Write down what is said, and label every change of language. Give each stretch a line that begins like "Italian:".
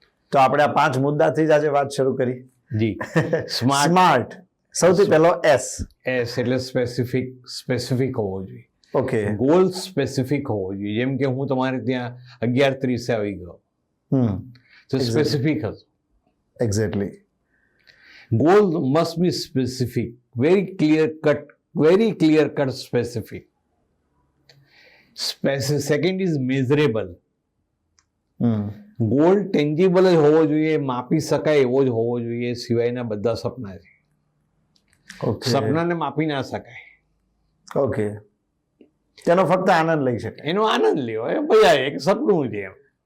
Gujarati: તો આપણે આ 5 મુદ્દાથી જ આજે વાત શરૂ કરી. જી. સ્માર્ટ, સૌથી પહેલો S એટલે સ્પેસિફિક હોવો જોઈએ. ઓકે, ગોલ સ્પેસિફિક હોવો જોઈએ. જેમ કે હું તમારે ત્યાં 11:30 આવી ગયો તો સ્પેસિફિક હતું. Exactly.
English: Goal must be specific, very clear cut specific. Second is measurable. Goal tangible
Gujarati: જ હોવો જોઈએ, માપી શકાય એવો જ હોવો જોઈએ, સિવાયના બધા સપના છે. સપનાને માપી ના શકાય. ઓકે, તેનો ફક્ત આનંદ લઈ શકાય. એનો આનંદ લેવો, ભાઈ એક સપનું છે એમ.